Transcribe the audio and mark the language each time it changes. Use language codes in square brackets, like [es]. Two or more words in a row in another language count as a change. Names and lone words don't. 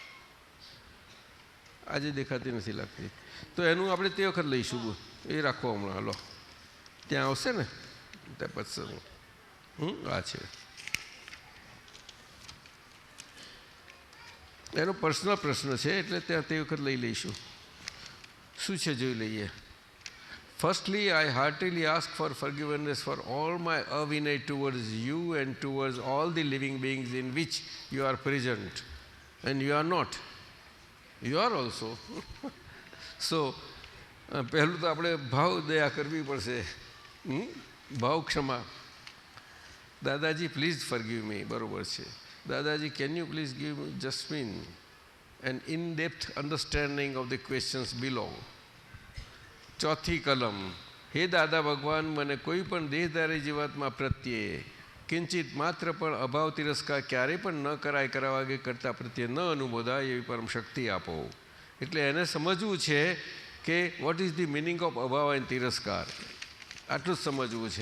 [gu] આજે દેખાતી નથી લાગતી. તો એનું આપણે તે વખત લઈશું, એ રાખો હમણાં. લો ત્યાં આવશે ને ત્યાં પછી આ છે. એનો પર્સનલ પ્રશ્ન છે, એટલે ત્યાં તે વખત લઈ લઈશું. શું છે જોઈ લઈએ. [en] Firstly, I heartily ask for forgiveness for all my avinay towards you and towards all the living beings in which you are present. And you are not. You are also. So, [gu] પહેલું તો આપણે ભાવ દયા કરવી પડશે. ભાવ ક્ષમા. દાદાજી [en] please forgive me, [gu] બરોબર છે. [en] દાદાજી can you please give જસ્મીન an in-depth understanding of the questions below. [gu] ચોથી કલમ. હે દાદા ભગવાન, મને કોઈ પણ દેહધારી જીવાત્મા પ્રત્યે કિંચિત માત્ર પણ અભાવ તિરસ્કાર ક્યારેય પણ ન કરાય, કરાવા કે કરતા પ્રત્યે ન અનુમોદાય એવી પરમ શક્તિ આપો. એટલે એને સમજવું છે કે [en] what is the meaning of [gu] અભાવ એન્ડ તિરસ્કાર, આટલું જ સમજવું છે.